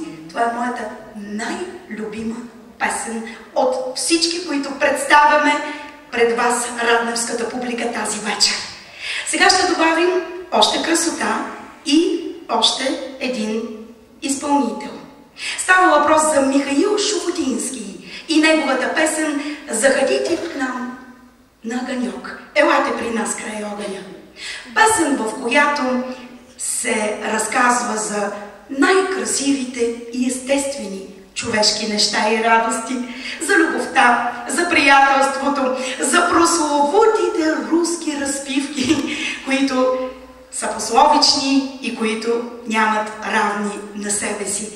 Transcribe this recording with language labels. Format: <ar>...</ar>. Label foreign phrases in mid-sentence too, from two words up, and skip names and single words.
<bg>Това е моята най-любима песен от всички, които представяме пред вас, радневската публика, тази вечер. Сега ще добавим още красота и още един изпълнител. Става въпрос за Михаил Шуфутински и неговата песен "Заходите к нам на огъньок". Елате при нас край огъня. Песен, в която се разказва за най-красивите и естествени човешки неща и радости, за любовта, за приятелството, за прословутите руски разпивки, които са пословични и които нямат равни на себе си.</bg>